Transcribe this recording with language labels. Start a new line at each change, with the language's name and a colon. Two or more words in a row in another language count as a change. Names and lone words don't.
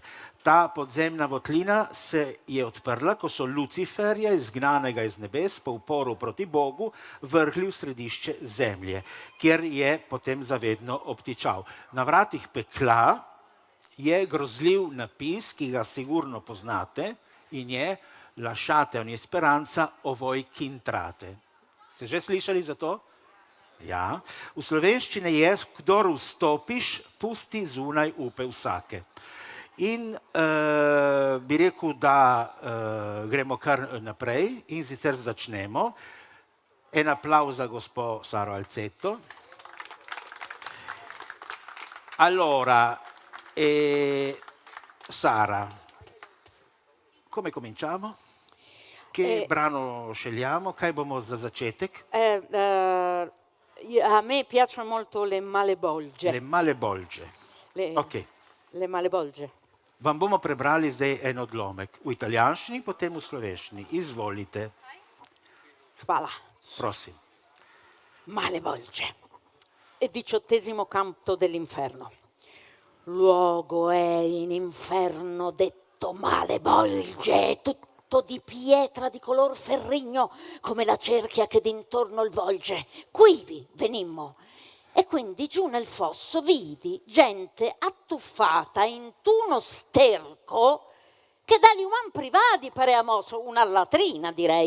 Slovenian: Ta podzemna votlina se je odprla, ko so Luciferja, izgnanega iz nebes, po uporu proti Bogu, vrgli v središče zemlje, kjer je potem zavedno obtičal. Na vratih Pekla je grozljiv napis, ki ga sigurno poznate, in je
Italian: Lasciate ogni speranza o voi che entrate.
Slovenian: Ste že slišali za to? Ja. V slovenščini je, kdor vstopiš, pusti zunaj upe vsake. In bi rekel, da gremo kar naprej in sicer začnemo. En applaus za gospo Saro Alzetto.
Italian: Allora, Sara, come cominciamo? Che brano scegliamo?
Slovenian: Kaj bomo za začetek?
Italian: A me piacciono molto le malebolge. Le malebolge. Ok. Le malebolge.
Slovenian: Vam bomo prebrali zdaj en odlomek. V italijanščini, potem v slovenščini. Izvolite. Hvala. Prosim. Malebolge.
Italian: E 18° canto dell'inferno. Luogo è in inferno detto malebolge, tutto di pietra di color ferrigno, come la cerchia che d'intorno il volge. Quivi venimmo, e quindi giù nel fosso vidi gente attuffata in tuno sterco che dagli uman privati parea mosso, una latrina direi.